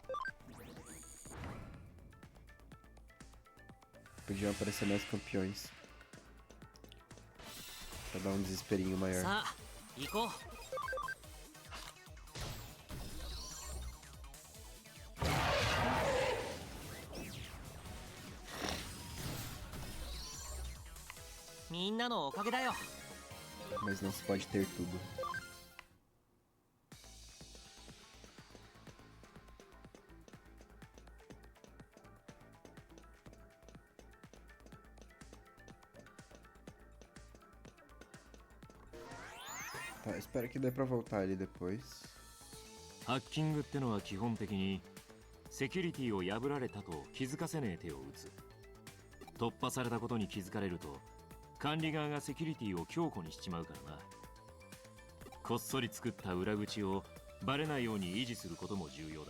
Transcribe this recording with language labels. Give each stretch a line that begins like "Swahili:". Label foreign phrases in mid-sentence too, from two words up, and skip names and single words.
Portuguese: Podiam aparecer mais campeões. Pra dar um desesperinho maior.
Japanese: さあ行こう。 みんなのおかげだよ。
Portuguese: Mas não se pode ter tudo. Tá, espero que dê pra voltar ali depois.
Japanese: ハッキングってのは基本的にセキュリティを破られたと気づかせねえ手を打つ。突破されたことに気づかれると管理側がセキュリティを強固にしちまうからな。こっそり作った裏口をバレないように維持することも重要だ。